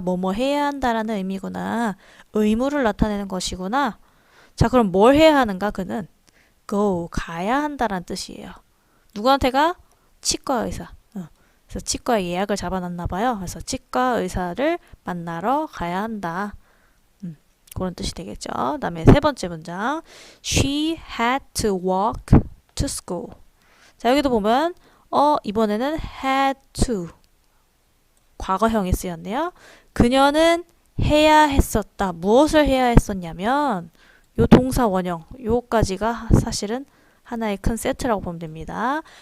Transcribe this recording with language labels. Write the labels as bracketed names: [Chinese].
[Korean] 뭐뭐 해야 한다라는 의미구나. 의무를 나타내는 것이구나. 자, 그럼 뭘 해야 하는가? 그는 go 가야 한다라는 뜻이에요. 누구한테 가? 치과 의사. 그래서 치과에 예약을 잡아놨나 봐요. 그래서 치과 의사를 만나러 가야 한다. 그런 뜻이 되겠죠. 그 다음에 세 번째 문장 [English] She had to walk to school. [Korean] 자, 여기도 보면 이번에는 had to 과거형이 쓰였네요. 그녀는 해야 했었다. 무엇을 해야 했었냐면 요 동사 원형 요까지가 사실은 하나의 큰 세트라고 보면 됩니다.